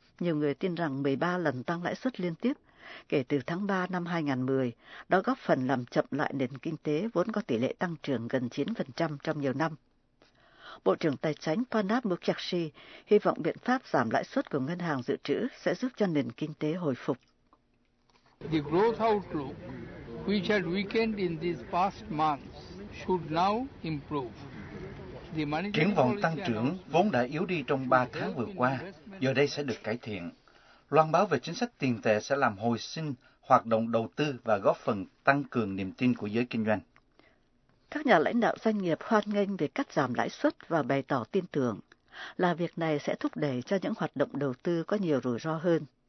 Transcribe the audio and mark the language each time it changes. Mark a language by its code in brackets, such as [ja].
[vi] Nhiều người tin rằng 13 lần tăng lãi suất liên tiếp kể từ tháng 3 năm 2010 đã góp phần làm chậm lại nền kinh tế vốn có tỷ lệ tăng trưởng gần 9% trong nhiều năm. Bộ trưởng Tài chính Pranab Mukherjee hy vọng biện pháp giảm lãi suất của Ngân hàng Dự trữ sẽ giúp cho nền kinh tế hồi phục. [en] The growth outlook, which had weakened in these past months, should now improve. [vi] Triển vọng tăng trưởng vốn đã yếu đi trong 3 tháng vừa qua, giờ đây sẽ được cải thiện. Loan báo về chính sách tiền tệ sẽ làm hồi sinh hoạt động đầu tư và góp phần tăng cường niềm tin của giới kinh doanh. Các nhà lãnh đạo doanh nghiệp hoan nghênh việc cắt giảm lãi suất và bày tỏ tin tưởng là việc này sẽ thúc đẩy cho những hoạt động đầu tư có nhiều rủi ro hơn.